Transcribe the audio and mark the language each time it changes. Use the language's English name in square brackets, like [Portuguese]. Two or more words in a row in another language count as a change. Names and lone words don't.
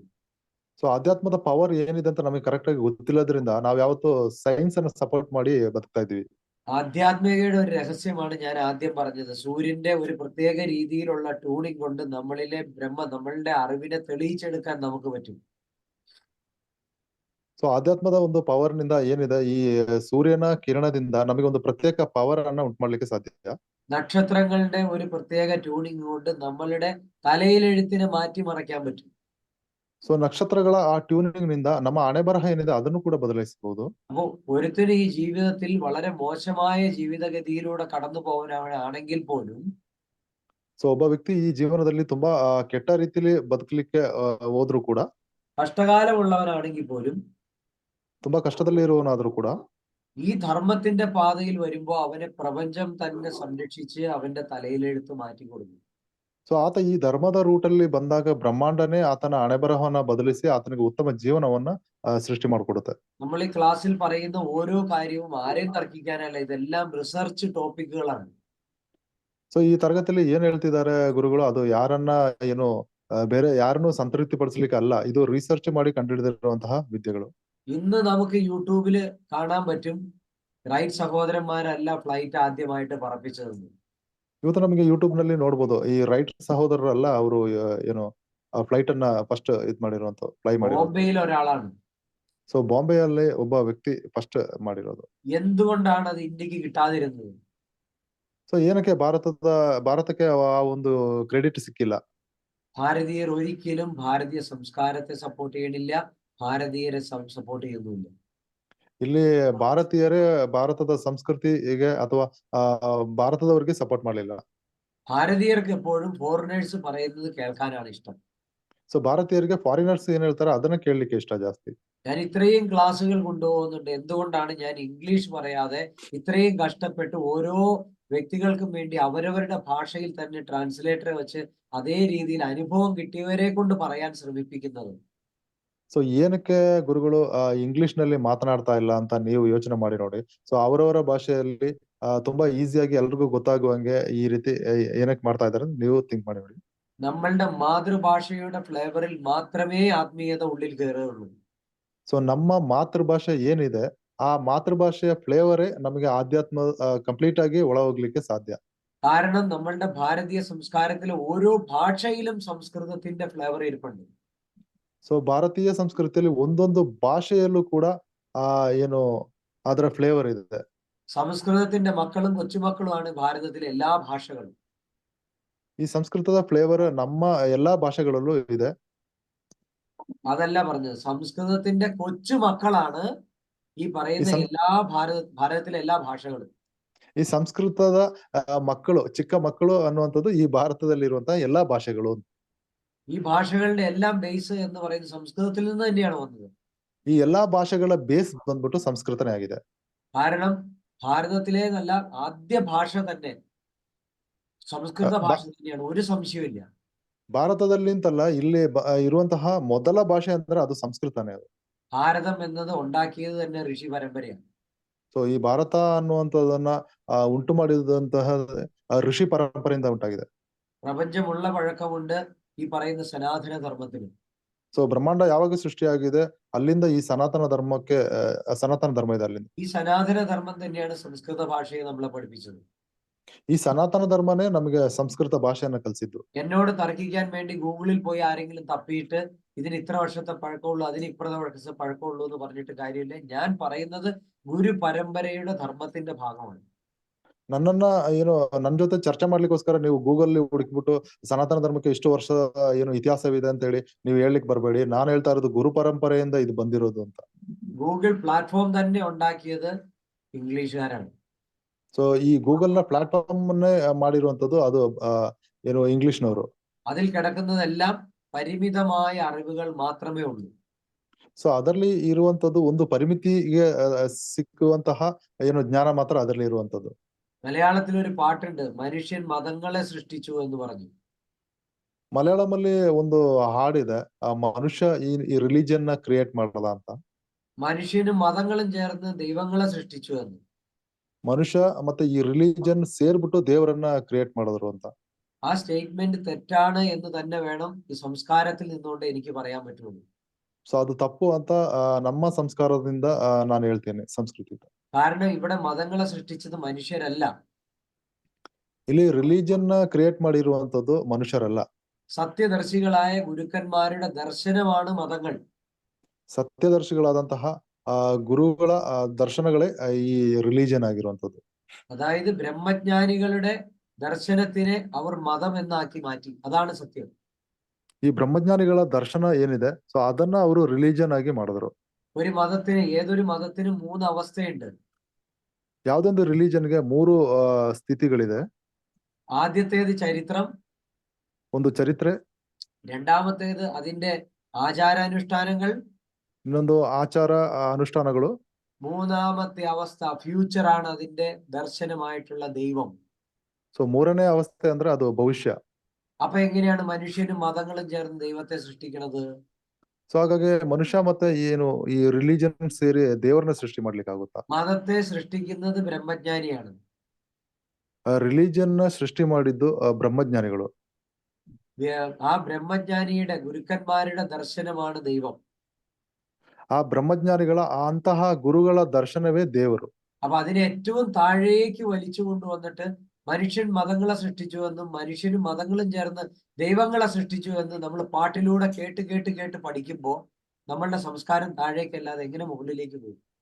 [Kannada] ಸೊ ಅಧ್ಯಾತ್ಮದ ಪವರ್ ಏನಿದೆ ಅಂತ ನಮಗೆ ಕರೆಕ್ಟ್ ಆಗಿ ಗೊತ್ತಿಲ್ಲದ್ರಿಂದ ನಾವ್ ಯಾವತ್ತೂ ಸೈನ್ಸ್ ಅನ್ನ ಸಪೋರ್ಟ್ ಮಾಡಿ ಬದುಕ್ತಾ ಇದೀವಿ. [Malayalam] ആധ്യാത്മികതയുടെ ഒരു രഹസ്യമാണ് ഞാൻ ആദ്യം പറഞ്ഞത്. സൂര്യന്റെ ഒരു പ്രത്യേക രീതിയിലുള്ള ട്യൂണിംഗ് കൊണ്ട് നമ്മളിലെ നമ്മളുടെ അറിവിനെ തെളിയിച്ചെടുക്കാൻ നമുക്ക് പറ്റും. [Kannada] ಸೊ ಅಧ್ಯಾತ್ಮದ ಒಂದು ಪವರ್ ನಿಂದ ಏನಿದೆ, ಈ ಸೂರ್ಯನ ಕಿರಣದಿಂದ ನಮಗೆ ಒಂದು ಪ್ರತ್ಯೇಕ ಪವರ್ ಅನ್ನ ಉಂಟು ಮಾಡ್ಲಿಕ್ಕೆ ಸಾಧ್ಯ. [Malayalam] നക്ഷത്രങ്ങളുടെ ഒരു പ്രത്യേക ട്യൂണിംഗ് കൊണ്ട് നമ്മളുടെ തലയിലെഴുത്തിനെ മാറ്റിമറിക്കാൻ പറ്റും. [Kannada] ಸೊ ನಕ್ಷತ್ರಗಳ ಆ ಟ್ಯೂನಿಂಗ್ ನಿಂದ ನಮ್ಮ ಹಣೆ ಬರಹ ಏನಿದೆ ಅದನ್ನು ಕೂಡ ಬದಲಾಯಿಸಬಹುದು. [Malayalam] അപ്പോ ഒരുത്തന് ഈ ജീവിതത്തിൽ വളരെ മോശമായ ജീവിതഗതിയിലൂടെ കടന്നു പോകാനാണെങ്കിൽ പോലും, [Kannada] ಸೊ ಒಬ್ಬ ವ್ಯಕ್ತಿ ಈ ಜೀವನದಲ್ಲಿ ತುಂಬಾ ಕೆಟ್ಟ ರೀತಿಯಲ್ಲಿ ಬದುಕಲಿಕ್ಕೆ ಹೋದ್ರು ಕೂಡ, [Malayalam] കഷ്ടകാലമുള്ളവനാണെങ്കിൽ പോലും, [Kannada] ತುಂಬಾ ಕಷ್ಟದಲ್ಲಿ ಇರುವವನಾದ್ರೂ ಕೂಡ, [Malayalam] ഈ ധർമ്മത്തിന്റെ പാതയിൽ വരുമ്പോ അവനെ പ്രപഞ്ചം തന്നെ സംരക്ഷിച്ച് അവന്റെ തലയിലെഴുത്ത് മാറ്റിക്കൊടുക്കും. [Kannada] ಸೊ ಆತ ಈ ಧರ್ಮದ ರೂಟಲ್ಲಿ ಬಂದಾಗ ಬ್ರಹ್ಮಾಂಡನೇ ಆತನ ಹಣೆ ಬರಹವನ್ನ ಬದಲಿಸಿ ಆತನಿಗೆ ಉತ್ತಮ ಜೀವನವನ್ನ ಸೃಷ್ಟಿ ಮಾಡಿಕೊಡುತ್ತೆ. [Malayalam] നമ്മൾ ഈ ക്ലാസ്സിൽ പറയുന്ന ഓരോ കാര്യവും ആരെയും തർക്കിക്കാനല്ല, ഇതെല്ലാം [English] research topics. [Kannada] ಸೊ ಈ ತರಗತಿಯಲ್ಲಿ ಏನ್ ಹೇಳ್ತಿದ್ದಾರೆ ಗುರುಗಳು, ಅದು ಯಾರನ್ನ ಏನು ಬೇರೆ ಯಾರನ್ನು ಸಂತೃಪ್ತಿ ಪಡಿಸ್ಲಿಕ್ಕೆ ಅಲ್ಲ, ಇದು ರಿಸರ್ಚ್ ಮಾಡಿ ಕಂಡುಹಿಡಿದಿರುವಂತಹ ವಿದ್ಯೆಗಳು. [Malayalam] ഇന്ന് നമുക്ക് യൂട്യൂബില് കാണാൻ പറ്റും റൈറ്റ് സഹോദരന്മാരല്ല ഫ്ലൈറ്റ് ആദ്യമായിട്ട് പറപ്പിച്ചതെന്ന്. [Kannada] ಇವತ್ತು ನಮಗೆ ಯೂಟ್ಯೂಬ್ ನಲ್ಲಿ ನೋಡ್ಬೋದು, ಈ ರೈಟ್ ಸಹೋದರರಲ್ಲ ಅವರು ಏನು ಫ್ಲೈಟ್ ಅನ್ನ ಫಸ್ಟ್ ಮಾಡಿರುವಂತ ಫ್ಲೈ ಮಾಡಿರೋದು. [Malayalam] ബോംബെയിൽ ഒരാളാണ്. [Kannada] ಸೊ ಬಾಂಬೆಯಲ್ಲಿ ಒಬ್ಬ ವ್ಯಕ್ತಿ ಫಸ್ಟ್ ಮಾಡಿರೋದು. [Malayalam] എന്തുകൊണ്ടാണ് അത് ഇന്ത്യക്ക് കിട്ടാതിരുന്നത്? [Kannada] ಸೊ ಏನಕ್ಕೆ ಭಾರತಕ್ಕೆ ಆ ಒಂದು ಕ್ರೆಡಿಟ್ ಸಿಕ್ಕಿಲ್ಲ? [Malayalam] ഭാരതീയർ ഒരിക്കലും ഭാരതീയ സംസ്കാരത്തെ സപ്പോർട്ട് ചെയ്യണില്ല, ഭാരതീയരെ സപ്പോർട്ട് ചെയ്യുന്നില്ല. [Kannada] ಇಲ್ಲಿ ಭಾರತೀಯರೇ ಭಾರತದ ಸಂಸ್ಕೃತಿಗೆ ಅಥವಾ ഭാരതದവರಿಗೆ സപ്പോർട്ട് ಮಾಡಲಿಲ್ಲ. [Malayalam] ഭാരതീയർക്ക് എപ്പോഴും ഫോറിനേഴ്സ് പറയുന്നത് കേൾക്കാനാണ് ഇഷ്ടം. [Kannada] ಸೊ ಭಾರತೀಯರಿಗೆ ಫಾರಿನರ್ಸ್ ಏನ್ ಹೇಳ್ತಾರೆ ಅದನ್ನ ಕೇಳಲಿಕ್ಕೆ ಇಷ್ಟ ಜಾಸ್ತಿ. [Malayalam] ഞാൻ ഇത്രയും ക്ലാസ്സുകൾ കൊണ്ടുപോകുന്നുണ്ട്, എന്തുകൊണ്ടാണ് ഞാൻ ഇംഗ്ലീഷ് പറയാതെ ഇത്രയും കഷ്ടപ്പെട്ട് ഓരോ വ്യക്തികൾക്കും വേണ്ടി അവരവരുടെ ഭാഷയിൽ തന്നെ ട്രാൻസ്ലേറ്ററെ വെച്ച് അതേ രീതിയിൽ അനുഭവം കിട്ടിയവരെ കൊണ്ട് പറയാൻ ശ്രമിപ്പിക്കുന്നത്? [Kannada] ಸೊ ಏನಕ್ಕೆ ಗುರುಗಳು ಇಂಗ್ಲಿಷ್ ನಲ್ಲಿ ಮಾತನಾಡ್ತಾ ಇಲ್ಲ ಅಂತ ನೀವು ಯೋಚನೆ ಮಾಡಿ ನೋಡಿ. ಸೊ ಅವರವರ ಭಾಷೆಯಲ್ಲಿ ತುಂಬಾ ಈಸಿಯಾಗಿ ಎಲ್ರಿಗೂ ಗೊತ್ತಾಗುವಂಗೆ ಈ ರೀತಿ ಏನಕ್ಕೆ ಮಾಡ್ತಾ ಇದಾರೆ ನೀವು ಥಿಂಕ್ ಮಾಡಿ ನೋಡಿ. [Malayalam] നമ്മളുടെ മാതൃഭാഷയുടെ ഫ്ലേവറിൽ മാത്രമേ ആത്മീയത ഉള്ളിൽ കയറുകയുള്ളൂ. [Kannada] ಸೊ ನಮ್ಮ ಮಾತೃಭಾಷೆ ಏನಿದೆ ಆ ಮಾತೃಭಾಷೆಯ ಫ್ಲೇವರೇ ನಮಗೆ ಆಧ್ಯಾತ್ಮ ಕಂಪ್ಲೀಟ್ ಆಗಿ ಒಳ ಹೋಗ್ಲಿಕ್ಕೆ ಸಾಧ್ಯ. [Malayalam] കാരണം നമ്മളുടെ ഭാരതീയ സംസ്കാരത്തിലെ ഓരോ ഭാഷയിലും സംസ്കൃതത്തിന്റെ ഫ്ലേവർ ഇരിപ്പുണ്ട്. [Kannada] ಸೊ ಭಾರತೀಯ ಸಂಸ್ಕೃತಿಯಲ್ಲಿ ಒಂದೊಂದು ಭಾಷೆಯಲ್ಲೂ ಕೂಡ ಏನು ಅದರ ಫ್ಲೇವರ್ ಇದೆ. [Malayalam] സംസ്കൃതത്തിന്റെ മക്കളും കൊച്ചുമക്കളുമാണ് ഭാരതത്തിലെ എല്ലാ ഭാഷകളും. [Kannada] ಈ ಸಂಸ್ಕೃತದ ಫ್ಲೇವರ್ ನಮ್ಮ ಎಲ್ಲಾ ಭಾಷೆಗಳಲ್ಲೂ ಇದೆ. [Malayalam] അതല്ല പറഞ്ഞത്, സംസ്കൃതത്തിന്റെ കൊച്ചുമക്കളാണ് ഈ പറയുന്ന എല്ലാ ഭാരതത്തിലെ എല്ലാ ഭാഷകളും. [Kannada] ಈ ಸಂಸ್ಕೃತದ ಮಕ್ಕಳು, ಚಿಕ್ಕ ಮಕ್ಕಳು ಅನ್ನುವಂಥದ್ದು ಈ ಭಾರತದಲ್ಲಿರುವಂತಹ ಎಲ್ಲಾ ಭಾಷೆಗಳು. [Malayalam] ഈ ഭാഷകളുടെ എല്ലാം ബേസ് എന്ന് പറയുന്നത് സംസ്കൃതത്തിൽ നിന്ന് തന്നെയാണ് വന്നത്. [Kannada] ಈ ಎಲ್ಲಾ ಭಾಷೆಗಳ ಬೇಸ್ ಬಂದ್ಬಿಟ್ಟು ಸಂಸ್ಕೃತನೇ ಆಗಿದೆ. [Malayalam] കാരണം ഭാരതത്തിലെ നല്ല ആദ്യ ഭാഷ തന്നെ സംസ്കൃത ഭാഷ തന്നെയാണ്, ഒരു സംശയമില്ല. [Kannada] ಭಾರತದಲ್ಲಿ ಅಂತಲ್ಲ, ಇಲ್ಲಿ ಇರುವಂತಹ ಮೊದಲ ಭಾಷೆ ಅಂದ್ರೆ ಅದು ಸಂಸ್ಕೃತನೇ. ಅದು [Malayalam] ഭാരതം എന്നത് ഉണ്ടാക്കിയത് തന്നെ ഋഷി പരമ്പരയാണ്. [Kannada] ಸೊ ಈ ಭಾರತ ಅನ್ನುವಂಥದ್ದನ್ನ ಉಂಟು ಮಾಡಿದಂತಹ ಋಷಿ ಪರಂಪರೆಯಿಂದ ಉಂಟಾಗಿದೆ. [Malayalam] പ്രപഞ്ചമുള്ള പഴക്കമുണ്ട് ഈ പറയുന്ന സനാതന ധർമ്മത്തിന്. [Kannada] ಸೊ ಬ್ರಹ್ಮಾಂಡ ಯಾವಾಗ ಸೃಷ್ಟಿಯಾಗಿದೆ ಅಲ್ಲಿಂದ ಈ ಸನಾತನ ಧರ್ಮಕ್ಕೆ ಸನಾತನ ಧರ್ಮ ಇದೆ ಅಲ್ಲಿಂದ. [Malayalam] ഈ സനാതന ധർമ്മം തന്നെയാണ് സംസ്കൃത ഭാഷയെ നമ്മളെ പഠിപ്പിച്ചത്. [Kannada] ಈ ಸನಾತನ ಧರ್ಮನೇ ನಮಗೆ ಸಂಸ್ಕೃತ ഭാഷೆಯನ್ನ ಕಲಿಸಿದ್ದು. [Malayalam] എന്നോട് തർക്കിക്കാൻ വേണ്ടി ഗൂഗിളിൽ പോയി ആരെങ്കിലും തപ്പിയിട്ട് ഇതിന് ഇത്ര വർഷത്തെ പഴക്കമുള്ളൂ, അതിന് ഇത്ര വർഷത്തെ പഴക്കമുള്ളൂ എന്ന് പറഞ്ഞിട്ട് കാര്യമില്ല. ഞാൻ പറയുന്നത് ഗുരു പരമ്പരയുടെ ധർമ്മത്തിന്റെ ഭാഗമാണ്. [Kannada] ನನ್ನನ್ನ ಏನು ನನ್ನ ಜೊತೆ ಚರ್ಚೆ ಮಾಡ್ಲಿಕ್ಕೋಸ್ಕರ ನೀವು ಗೂಗಲ್ ಹುಡುಕ್ಬಿಟ್ಟು ಸನಾತನ ಧರ್ಮಕ್ಕೆ ಇಷ್ಟು ವರ್ಷ ಏನು ಇತಿಹಾಸವಿದೆ ಅಂತ ಹೇಳಿ ನೀವು ಹೇಳಲಿಕ್ಕೆ ಬರಬೇಡಿ. ನಾನು ಹೇಳ್ತಾ ಇರೋದು ಗುರು ಪರಂಪರೆಯಿಂದ ಇದು ಬಂದಿರೋದು ಅಂತ. [Malayalam] ഗൂഗിൾ പ്ലാറ്റ്ഫോം തന്നെ ഉണ്ടാക്കിയത് ഇംഗ്ലീഷുകാരാണ്. [Kannada] ಸೊ ಈ ಗೂಗಲ್ ನ ಪ್ಲಾಟ್ಫಾರ್ಮ್ ಅನ್ನೇ ಮಾಡಿರುವಂತದ್ದು ಅದು ಏನು ಇಂಗ್ಲಿಷ್ನವರು. [Malayalam] അതിൽ കിടക്കുന്നതെല്ലാം പരിമിതമായ അറിവുകൾ മാത്രമേ ഉള്ളൂ. [Kannada] ಸೊ ಅದರಲ್ಲಿ ಇರುವಂತದ್ದು ಒಂದು ಪರಿಮಿತಿಗೆ ಸಿಕ್ಕುವಂತಹ ಏನು ಜ್ಞಾನ ಮಾತ್ರ ಅದರಲ್ಲಿ ಇರುವಂತದ್ದು. [Malayalam] മലയാളത്തിൽ ഒരു പാട്ടുണ്ട്, മനുഷ്യൻ മതങ്ങളെ സൃഷ്ടിച്ചു എന്ന് പറഞ്ഞു. [Kannada] ಮಲಯಾಳಂ ಅಲ್ಲಿ ಒಂದು ಹಾಡಿದೆ, ಮನುಷ್ಯ ಈ ರಿಲಿಜನ್ ನ ಕ್ರಿಯೇಟ್ ಮಾಡಲ್ಲ ಅಂತ. [Malayalam] മനുഷ്യനും മതങ്ങളും ചേർന്ന് ദൈവങ്ങളെ സൃഷ്ടിച്ചു എന്ന്. [Kannada] ಮನುಷ್ಯ ಮತ್ತೆ ಈ ರಿಲಿಜನ್ ಸೇರ್ಬಿಟ್ಟು ದೇವರನ್ನ ಕ್ರಿಯೇಟ್ ಮಾಡಿದ್ರು ಅಂತ. [Malayalam] ആ സ്റ്റേറ്റ്മെന്റ് തെറ്റാണ് എന്ന് തന്നെ വേണം ഈ സംസ്കാരത്തിൽ നിന്നുകൊണ്ട് എനിക്ക് പറയാൻ പറ്റുള്ളൂ. [Kannada] ಸೊ ಅದು ತಪ್ಪು ಅಂತ ನಮ್ಮ ಸಂಸ್ಕಾರದಿಂದ ನಾನು ಹೇಳ್ತೇನೆ, ಸಂಸ್ಕೃತಿ. [Malayalam] കാരണം ഇവിടെ മതങ്ങളെ സൃഷ്ടിച്ചത് മനുഷ്യരല്ല. [Kannada] ಇಲ್ಲಿ ರಿಲಿಜನ್ ನ ಕ್ರಿಯೇಟ್ ಮಾಡಿರುವಂತದ್ದು ಮನುಷ್ಯರಲ್ಲ. [Malayalam] സത്യദർശികളായ ഗുരുക്കന്മാരുടെ ദർശനമാണ് മതങ്ങൾ. [Kannada] ಸತ್ಯದರ್ಶಿಗಳಾದಂತಹ ಗುರುಗಳ ದರ್ಶನಗಳೇ ಈ ರಿಲಿಜನ್ ಆಗಿರುವಂತದ್ದು. [Malayalam] അതായത് ബ്രഹ്മജ്ഞാനികളുടെ ദർശനത്തിനെ അവർ മതം എന്നാക്കി മാറ്റി. അതാണ് സത്യം. [Kannada] ಈ ಬ್ರಹ್ಮಜ್ಞಾನಿಗಳ ದರ್ಶನ ಏನಿದೆ, ಸೊ ಅದನ್ನ ಅವರು ರಿಲಿಜನ್ ಆಗಿ ಮಾಡಿದ್ರು. [Malayalam] ഒരു മതത്തിന്, ഏതൊരു മതത്തിനും 3 അവസ്ഥയുണ്ട്. [Kannada] ಯಾವ್ದೊಂದು ರಿಲಿಜನ್ಗೆ 3 ಸ್ಥಿತಿಗಳಿದೆ. [Malayalam] ആദ്യത്തേത് ചരിത്രം, [Kannada] ಒಂದು ಚರಿತ್ರೆ, [Malayalam] രണ്ടാമത്തേത് അതിന്റെ ആചാരാനുഷ്ഠാനങ്ങൾ, [Kannada] ಇನ್ನೊಂದು ಆಚಾರ ಅನುಷ್ಠಾನಗಳು, [Malayalam] മൂന്നാമത്തെ അവസ്ഥ ഫ്യൂച്ചർ ആണ്, അതിന്റെ ദർശനമായിട്ടുള്ള ദൈവം. [Kannada] ಸೊ ಮೂರನೇ ಅವಸ್ಥೆ ಅಂದ್ರೆ ಅದು ಭವಿಷ್ಯ. [Malayalam] അപ്പൊ എങ്ങനെയാണ് മനുഷ്യനും മതങ്ങളും ചേർന്ന് ദൈവത്തെ സൃഷ്ടിക്കുന്നത്? [Kannada] ಸೊ ಹಾಗಾಗಿ ಮನುಷ್ಯ ಮತ್ತೆ ಏನು ಈ ರಿಲಿಜನ್ ಸೇರಿ ದೇವರನ್ನ ಸೃಷ್ಟಿ ಮಾಡ್ಲಿಕ್ಕೆ ಆಗುತ್ತಾ? [Malayalam] മതത്തെ സൃഷ്ടിക്കുന്നത് ബ്രഹ്മജ്ഞാനിയാണ്. [Kannada] ರಿಲಿಜನ್ ನ ಸೃಷ್ಟಿ ಮಾಡಿದ್ದು ಬ್ರಹ್ಮಜ್ಞಾನಿಗಳು. [Malayalam] ആ ബ്രഹ്മജ്ഞാനിയുടെ ഗുരുക്കന്മാരുടെ ദർശനമാണ് ദൈവം. [Kannada] ಆ ಬ್ರಹ್ಮಜ್ಞಾನಿಗಳ ಅಂತಹ ಗುರುಗಳ ದರ್ಶನವೇ ದೇವರು. [Malayalam] അപ്പൊ അതിനെ ഏറ്റവും താഴേക്ക് വലിച്ചു കൊണ്ടുവന്നിട്ട് മനുഷ്യൻ മതങ്ങളെ സൃഷ്ടിച്ചു എന്നും മനുഷ്യനും മതങ്ങളും ചേർന്ന് ദൈവങ്ങളെ സൃഷ്ടിച്ചു എന്നും നമ്മൾ പാട്ടിലൂടെ കേട്ട് കേട്ട് കേട്ട് പഠിക്കുമ്പോൾ നമ്മളുടെ സംസ്കാരം താഴേക്കല്ലാതെ എങ്ങനെ മുകളിലേക്ക് പോകും?